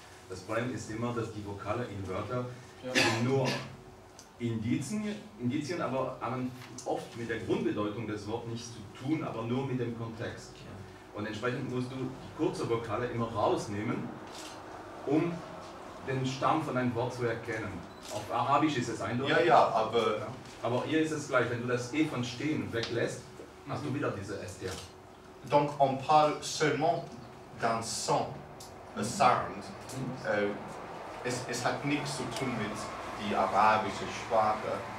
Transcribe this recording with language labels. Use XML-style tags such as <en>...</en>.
<de>Das Problem ist immer, dass die Vokale in Wörtern nur Indizien, aber haben oft mit der Grundbedeutung des Wortes nichts zu tun, aber nur mit dem Kontext. Und entsprechend musst du die kurze Vokale immer rausnehmen, um den Stamm von einem Wort zu erkennen. Auf Arabisch ist es eindeutig. Ja, aber hier ist es gleich, wenn du das E von stehen weglässt, hast du wieder diese ST.</de> <fr>Donc on parle seulement d'un son,</fr> <en>a sound.</en> <de>Es hat nichts zu tun mit die arabische Sprache.</de>